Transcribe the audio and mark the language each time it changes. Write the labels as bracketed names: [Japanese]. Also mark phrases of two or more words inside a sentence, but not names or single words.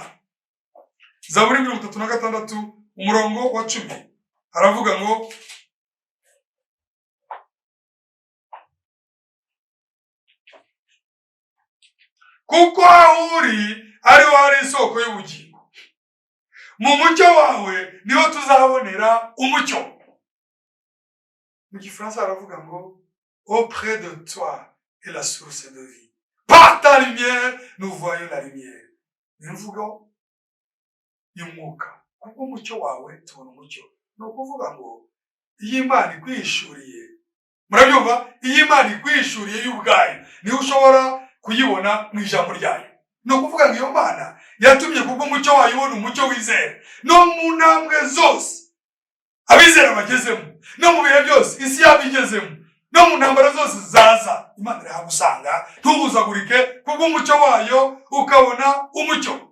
[Kinyarwanda] Zaburi 36 umurongo wa 10 aravuga ngo kuko aho uri ariho hari isoko y'ubugingo, mu mucyo wawe niho tuzabonera umucyo. Mu Gifaransa aravuga ngo [French] auprès de toi est la source de vie, par ta lumière nous voyons la lumière. [Kinyarwanda] Ni mvugo y'umwuka, kuko umucyo wawe tubona umucyo. Ni ukuvuga ngo iyo Imana ikwishuriye murabyumva? Iyi Imana ikwishuriye y'ubwayo niho ushobora kuyibona mu ijambo ryayo. Ni ukuvuga ngo iyo Mana yatumye kubw'umucyo wayo ubona umucyo wizera no mu ntambwe zose abizera bagezemo, no mu bihe byose isi yabigezemo, no mu ntambara zose zaza, Imana irahagusanga ntubuzagurike kubw'umucyo wayo ukabona umucyo.